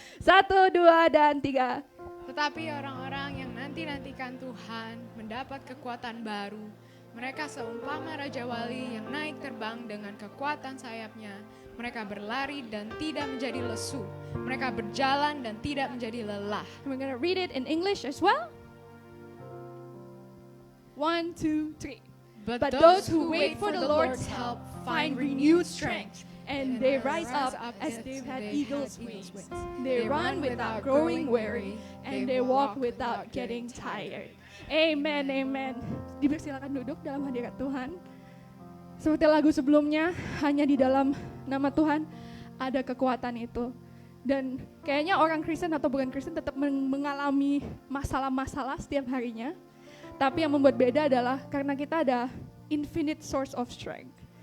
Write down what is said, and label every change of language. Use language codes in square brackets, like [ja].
[id] 1, 2, dan 3. Tetapi orang-orang yang nanti-nantikan Tuhan mendapat kekuatan baru. Mereka seumpama Raja Wali yang naik terbang dengan kekuatan sayapnya. Mereka berlari dan tidak menjadi lesu. Mereka berjalan dan tidak menjadi lelah. [en] We're gonna read it in English as well. 1, 2, 3. But those who wait for the Lord's help find renewed strength. and they rise up as they've had eagle's wings. They run without growing weary, and they walk without getting tired. [id] Amen, amen. Dipersilakan duduk dalam hadirat Tuhan. Seperti lagu sebelumnya, hanya di dalam nama Tuhan ada kekuatan itu. Dan kayaknya orang Kristen atau bukan Kristen tetap mengalami masalah-masalah setiap harinya. Tapi yang membuat beda adalah karena kita ada [en] infinite source of strength.